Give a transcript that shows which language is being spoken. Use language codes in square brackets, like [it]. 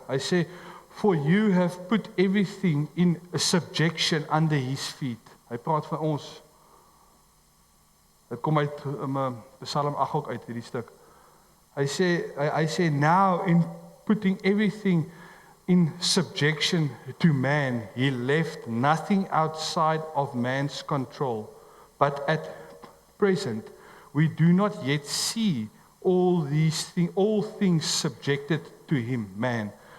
[af] Hy sê, [en] for you have put everything in a subjection under his feet. [af] Hy praat van ons. Dit kom uit Psalm 8 ook uit hierdie stuk. Hy sê, [en] now in putting everything in subjection to man, he left nothing outside of man's control. But at present, we do not yet see all things subjected to him, man.